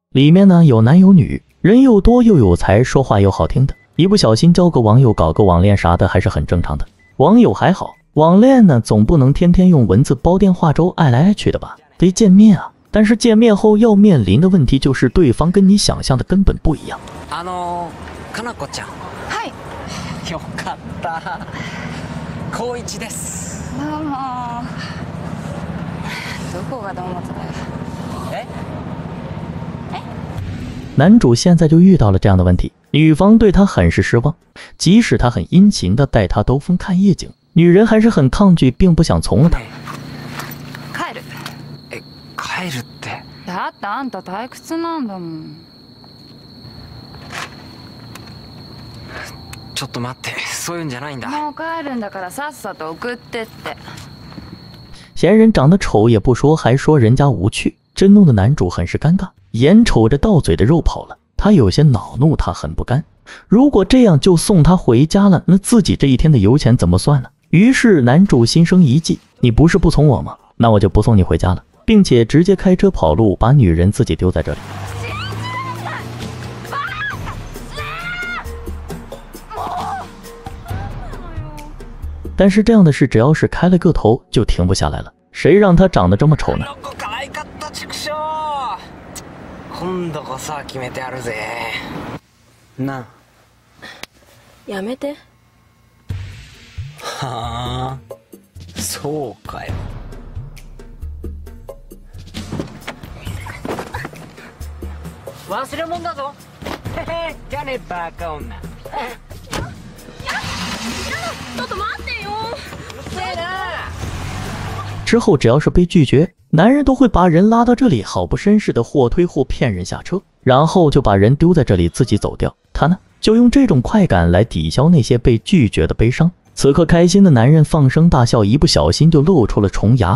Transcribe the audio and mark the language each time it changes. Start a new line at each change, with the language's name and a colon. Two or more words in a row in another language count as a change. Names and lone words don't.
Chinese: 里面呢有男有女，人又多又有才，说话又好听的。一不小心交个网友，搞个网恋啥的还是很正常的。网友还好，网恋呢总不能天天用文字煲电话粥爱来爱去的吧，得见面啊。但是见面后要面临的问题就是对方跟你想象的根本不一样。
Japanese: かなこちゃん。はい。よかった。高一です。どうも。どこがどうもだよ。
Chinese: 男主现在就遇到了这样的问题，女方对他很是失望，即使他很殷勤的带他兜风看夜景，女人还是很抗拒，并不想从了他。
Japanese: 帰る。帰るって。だってあんた退屈なんだもん。ちょっと待って、そういうんじゃないんだ。もう帰るんだからさっさと送ってって。
Chinese: 嫌人长得丑也不说，还说人家无趣，这弄得男主很是尴尬，眼瞅着到嘴的肉跑了，他有些恼怒，他很不甘。如果这样就送他回家了，那自己这一天的油钱怎么算呢？于是男主心生一计，你不是不从我吗？那我就不送你回家了，并且直接开车跑路，把女人自己丢在这里。但是这样的事只要是开了个头就停不下来了，谁让他长得这么丑呢？
Japanese: 今度こそは決めてやるぜ。なあ。やめて。はあ、そうかよ。忘れ物だぞ。へへ、じゃねバカ女。ちょっと待ってよ。うるせえな。
Chinese: 之后只要是被拒绝，男人都会把人拉到这里，好不绅士的或推或骗人下车，然后就把人丢在这里自己走掉。他呢，就用这种快感来抵消那些被拒绝的悲伤。此刻开心的男人放声大笑，一不小心就露出了虫牙。